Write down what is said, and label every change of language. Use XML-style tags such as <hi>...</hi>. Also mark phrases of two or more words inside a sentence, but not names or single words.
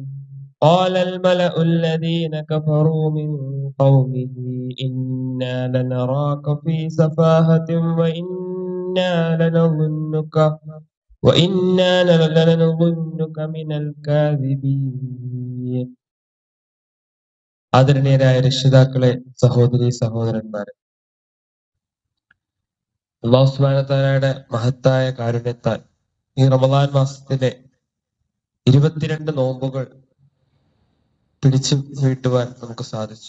<ar>قال الملأ الذين كفروا من قومه إنا لنراك في سفاهة وإنا لنظنك من الكاذبين.</ar> <ml>ആദരണീയരായ രക്ഷിതാക്കളെ, സഹോദരി സഹോദരന്മാരെ,</ml> <ar>الله سبحانه وتعالى</ar> <ml>മഹത്തായ കാരുണ്യത്താൽ ഈ റമദാൻ മാസത്തിലെ 22 നോമ്പുകൾ പിടിച്ചു വീട്ടുവാൻ നമുക്ക് സാധിച്ചു.</ml>